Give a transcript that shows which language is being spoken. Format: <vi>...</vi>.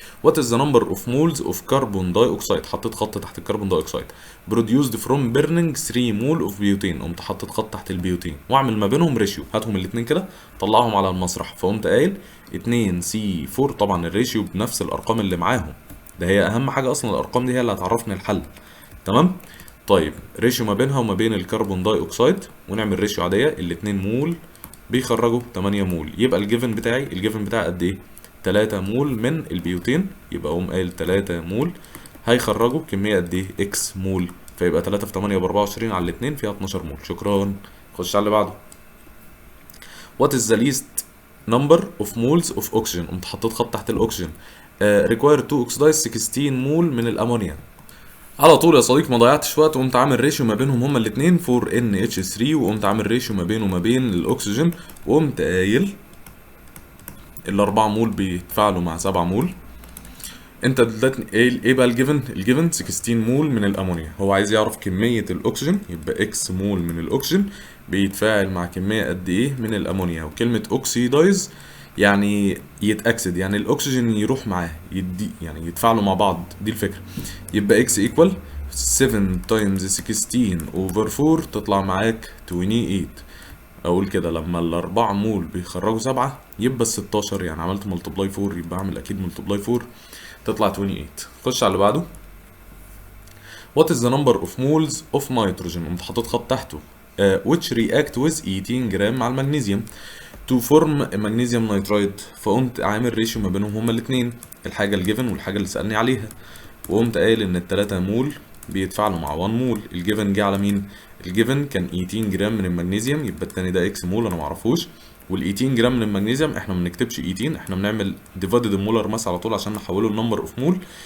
<en>What is the number of moles of carbon dioxide؟</en> <ar>حطيت خط تحت الكربون دايوكسيد.</ar> <en>produced from burning 3 mole of butane.</en> <ar>قمت حطيت خط تحت البيوتين واعمل ما بينهم ريشيو. هاتهم الاثنين كده طلعهم على المسرح. فقمت قايل 2C4. طبعا الريشيو بنفس الارقام اللي معاهم، ده هي اهم حاجه اصلا، الارقام دي هي اللي هتعرفني الحل. تمام. طيب ريشيو ما بينها وما بين الكربون داي اوكسايد، ونعمل ريشيو عاديه. الاتنين مول بيخرجوا 8 مول، يبقى الجيفن بتاعي قد ايه؟ 3 مول من البيوتين. يبقى اقوم قايل 3 مول هيخرجوا كميه قد ايه؟ اكس مول. فيبقى 3 في 8 ب 24 على الاتنين فيها 12 مول. شكرا. خش على اللي بعده.</ar> <en>What is the least number of moles of oxygen؟</en> <ar>قمت حطيت خط تحت الاكسجين.</ar> <en>require to oxidize 16</en> <ar>مول من الامونيا. على طول يا صديقي ما ضيعتش وقت، وقمت عامل ريشيو ما بينهم هما الاثنين 4NH3، وقمت عامل ريشيو ما بينه وما بين الاكسجين، وقمت قايل ال4 مول بيتفاعلوا مع 7 مول. انت اديتني ايه بقى الجيفن؟ الجيفن 16 مول من الامونيا. هو عايز يعرف كميه الاكسجين، يبقى اكس مول من الاكسجين بيتفاعل مع كميه قد ايه من الامونيا. وكلمه اوكسيدايز يعني يتاكسد، يعني الاكسجين يروح معاه، يدي يعني يتفاعلوا مع بعض، دي الفكره. يبقى اكس ايكوال 7 تايمز 16 اوفر 4 تطلع معاك 28. اقول كده لما الاربعة مول بيخرجوا 7 يبقى ال16، يعني عملت ملتبلاي 4 يبقى اعمل اكيد ملتبلاي 4 تطلع 28. خش على اللي بعده.</ar> <en>What is the number of moles of nitrogen؟</en> <ar>قمت حاطط خط تحته</ar> <en>which react with 18</en> <ar>جرام مع المغنيسيوم</ar> <en>to form magnesium nitride.</en> <ar>فقمت عامل ريشيو ما بينهم هما الاتنين، الحاجة الجيفن والحاجة اللي سألني عليها. وقمت قايل ان التلاتة مول بيتفاعلوا مع 1 مول. الجيفن جه على مين؟ الجيفن كان 18 جرام من المغنيسيوم، يبقى التاني ده اكس مول انا معرفوش. وال 18 جرام من المغنيسيوم احنا ما بنكتبش 18، احنا بنعمل ديفايدد المولر ماس على طول عشان نحوله لنمبر اوف مول.</ar>